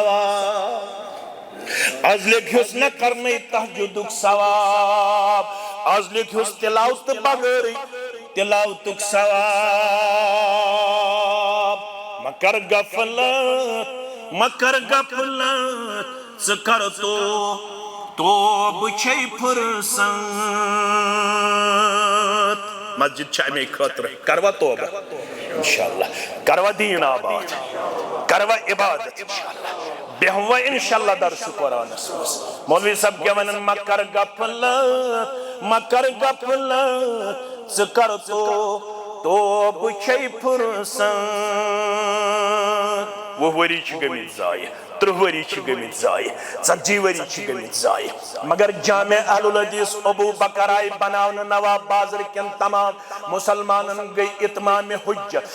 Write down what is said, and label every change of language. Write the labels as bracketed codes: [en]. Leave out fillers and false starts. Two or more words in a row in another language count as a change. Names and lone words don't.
[ks] ثواب آز لیکھس نہ کرنے تہجدُک ثواب آز لیکھس تلاوت بغٲرٕے تلاوتُک ثواب مکر غفلت ژٕ کر توبہٕ چھے فرصت مسجد چھِ اَمے خٲطرٕ کروا توبہ انشاءاللہ کروا دین آباد کروا عبادت انشاءاللہ بیٚہوا انشاءاللہ درس قرآنس منٛز مولوی صاحب کیٛاہ ونان مکر غفلت ژٕ کر توبہٕ چھے فرصت 20 ؤری چھِ گٔمٕتۍ ضایہِ 30 ؤری چھِ گٔمٕتۍ ضایہِ 40 ؤری چھِ گٔمٕتۍ ضایہِ مگر جامع اہل الحدیث ابو بکر آیہِ بناونہٕ نواب بازر کٮ۪ن تمام مُسلمانن گٔے اتمام حجت